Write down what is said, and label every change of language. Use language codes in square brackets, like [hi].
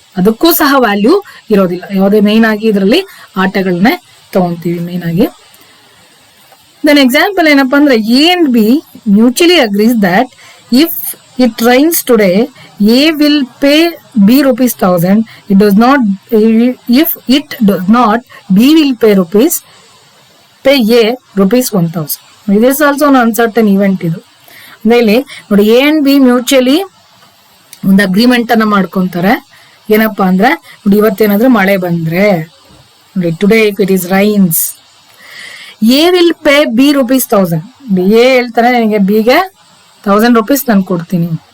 [kn] ಅದಕ್ಕೂ ಸಹ ವ್ಯಾಲ್ಯೂ ಇರೋದಿಲ್ಲ. ಯಾವುದೇ ಮೇನ್ ಆಗಿ ಇದರಲ್ಲಿ ಆಟಗಳನ್ನೇ ತಗೊಂತೀವಿ ಮೇನ್ ಆಗಿ. [en] then example [kn] ಏನಪ್ಪಾ ಅಂದ್ರೆ, [en] A and B mutually agrees that if it rains today A will pay B ₹1000. It does not. If it does not, B will pay A ₹1000. It is also an uncertain event. [kn] ಇದು ಇಲ್ಲಿ ನೋಡಿ, A and B mutually ಒಂದು agreement ಅನ್ನ ಮಾಡ್ಕೊಂತಾರೆ. ಏನಪ್ಪಾ ಅಂದ್ರೆ ನೋಡಿ, ಇವತ್ತೇನಾದ್ರೂ ಮಳೆ ಬಂದ್ರೆ ನೋಡಿ, [en] Today if it is rains, A will pay B ₹1000. [kn] A ಹೇಳ್ತಾರೆ ನನಗೆ ಬಿಗೆ ₹1000 ನಾನು ಕೊಡ್ತೀನಿ.